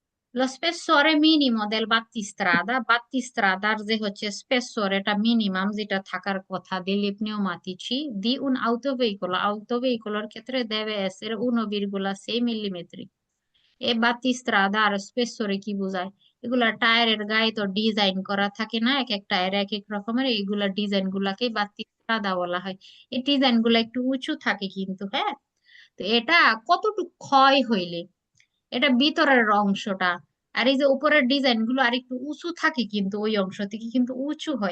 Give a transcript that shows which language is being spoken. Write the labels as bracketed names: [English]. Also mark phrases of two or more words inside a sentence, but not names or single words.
[Italian] Lo spessore minimo del battistrada [Bangla] যে হচ্ছে স্পেসর এটা মিনিমাম যেটা থাকার কথা [Italian] degli pneumatici di un autoveicolo ক্ষেত্রে deve essere 1,6 মিলিমিটার। [Bangla] এ বাতিস্ত্রাদা আর স্পেসরে কি বোঝায়? এগুলা টায়ারের গায়ে তো ডিজাইন করা থাকে না, এক এক টায়ার এক এক রকমের, এইগুলা ডিজাইন গুলাকে বাতিস্ত্রাদা বলা হয়। এই ডিজাইন গুলা একটু উঁচু থাকে কিন্তু, হ্যাঁ। তো এটা কতটুকু ক্ষয় হইলে, এটা ভিতরের অংশটা, আর এই যে উপরের ডিজাইন গুলো আর একটু উঁচু থাকে কিন্তু ওই অংশ থেকে কিন্তু উঁচু হয়।